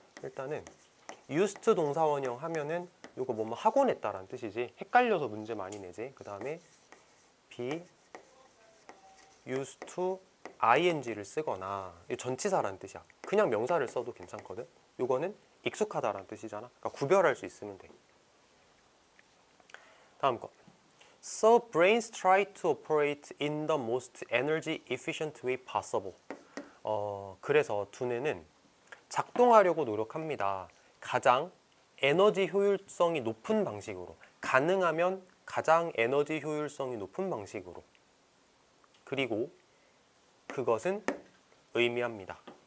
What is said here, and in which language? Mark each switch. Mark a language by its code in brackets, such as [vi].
[ko] 일단은 used 동사원형 하면은 이거 뭐뭐 하곤 했다라는 뜻이지. 헷갈려서 문제 많이 내지. 그 다음에 [en] be used to ing [ko] 를 쓰거나, 이거 전치사라는 뜻이야. 그냥 명사를 써도 괜찮거든. 이거는 익숙하다라는 뜻이잖아. 그러니까 구별할 수 있으면 돼. 다음 거. [en] So brains try to operate in the most energy efficient way possible. [ko] 그래서 두뇌는 작동하려고 노력합니다. 가장 에너지 효율성이 높은 방식으로. 가능하면 가장 에너지 효율성이 높은 방식으로. 그리고 그것은 의미합니다.